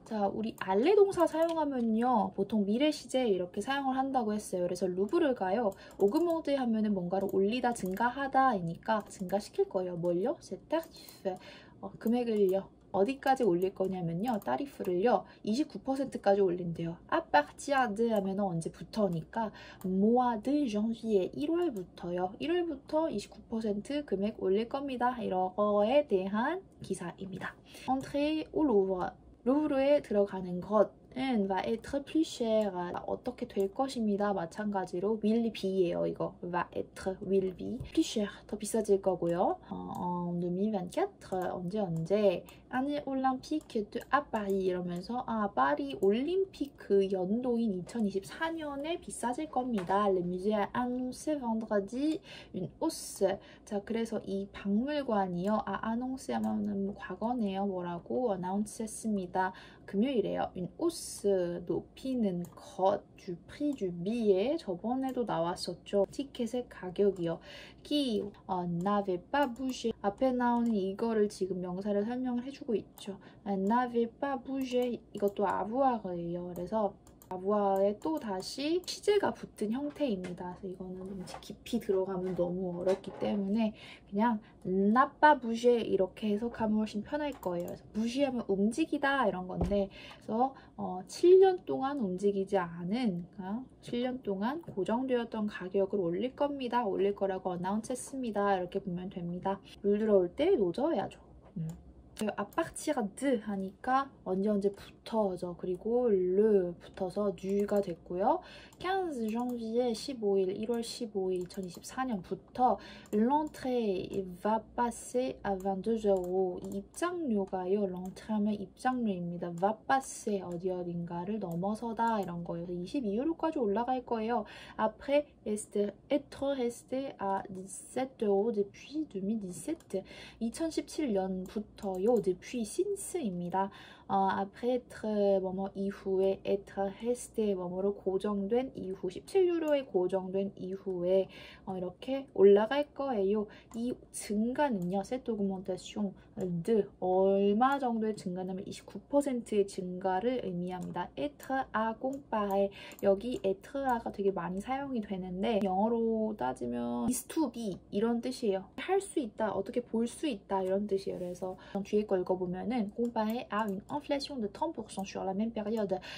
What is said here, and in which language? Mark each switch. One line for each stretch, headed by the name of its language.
Korean: 자, 우리 알레 동사 사용하면요, 보통 미래 시제 이렇게 사용을 한다고 했어요. 그래서 루브를 가요. 오그먼트 하면은 뭔가를 올리다, 증가하다이니까 증가시킬 거예요. 뭘요?
French: C'est tarif.
Korean: 금액을요. 어디까지 올릴 거냐면요, 타리프를요 29%까지 올린대요.
French: à partir de
Korean: 하면 언제부터니까
French: mois de janvier
Korean: 1월부터요. 1월부터 29% 금액 올릴 겁니다. 이런 거에 대한 기사입니다.
French: Entrée au Louvre.
Korean: 루브르에 들어가는 것은
French: va être plus cher.
Korean: 어떻게 될 것입니다. 마찬가지로
English: will be
Korean: 예요. 이거
French: va être,
English: will be.
French: plus cher.
Korean: 더 비싸질 거고요.
French: en 2024
Korean: 언제
French: année olympique de à Paris
Korean: 이러면서 파리 올림픽 그 연도인 2024년에 비싸질 겁니다.
French: Le musée a annoncé vendredi une hausse.
Korean: 자, 그래서 이 박물관이요. annoncé 하면은 과거네요. 뭐라고 announce 했습니다. 금요일에요.
French: une hausse
Korean: 높이는 것
French: du prix du billet.
Korean: 저번에도 나왔었죠. 티켓의 가격이요.
French: qui n'avait pas bougé.
Korean: 앞에 나오는 이거를 지금 명사를 설명을 해주고 있죠.
French: n'avait pas bougé.
Korean: 이것도 아부아예요. 그래서 아부아에 또 다시 시제가 붙은 형태입니다. 그래서 이거는 좀 깊이 들어가면 너무 어렵기 때문에 그냥
French: n'a pas bougé
Korean: 이렇게 해석하면 훨씬 편할 거예요. 그래서 무시하면 움직이다 이런 건데, 그래서 7년 동안 움직이지 않은, 7년 동안 고정되었던 가격을 올릴 겁니다. 올릴 거라고 어나운스 했습니다. 이렇게 보면 됩니다. 물 들어올 때 노져야죠.
French: à partir de
Korean: 하니까 언제부터죠. 그리고 le 붙어서 du가 됐고요.
French: 15 janvier
Korean: 15일 1월 15일 2024년부터
French: l'entrée va passer à 22€.
Korean: 입장료가요. l'entrée 하면 입장료입니다.
French: va passer
Korean: 어딘가를 넘어서다 이런 거예요. 22유로까지 올라갈 거예요.
French: après être resté à 17€ depuis 2017.
Korean: 2017년부터요. depuis since입니다.
French: après être
Korean: 뭐뭐 이후에
French: être resté
Korean: 뭐뭐로 고정된 이후 17유로에 고정된 이후에 이렇게 올라갈 거예요. 이 증가는요.
French: cette augmentation de
Korean: 얼마 정도의 증가냐면 29%의 증가를 의미합니다.
French: être à comparer.
Korean: 여기 être-가 되게 많이 사용이 되는데 영어로 따지면
English: is to be
Korean: 이런 뜻이에요. 할 수 있다, 어떻게 볼 수 있다 이런 뜻이에요. 그래서 뒤에 거 읽어보면은
French: comparer à une inflation de 30% sur la même période.